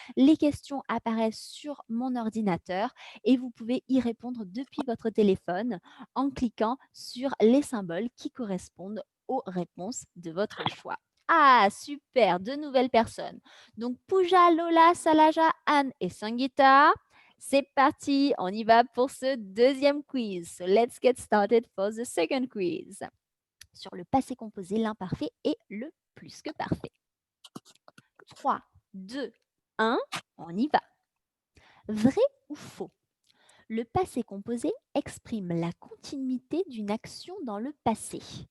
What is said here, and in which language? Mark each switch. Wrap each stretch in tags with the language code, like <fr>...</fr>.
<fr>Les questions apparaissent sur mon ordinateur et vous pouvez y répondre depuis votre téléphone en cliquant sur les symboles qui correspondent aux réponses de votre choix. Ah, super, de nouvelles personnes. Donc, Pooja, Lola, Salaja, Anne et Sangeeta. C'est parti, on y va pour ce deuxième quiz.</fr> <en>So let's get started for the second quiz.</en> <fr>Sur le passé composé, l'imparfait et le plus que parfait. 3, 2, 1, on y va. Vrai ou faux? Le passé composé exprime la continuité d'une action dans le passé.</fr>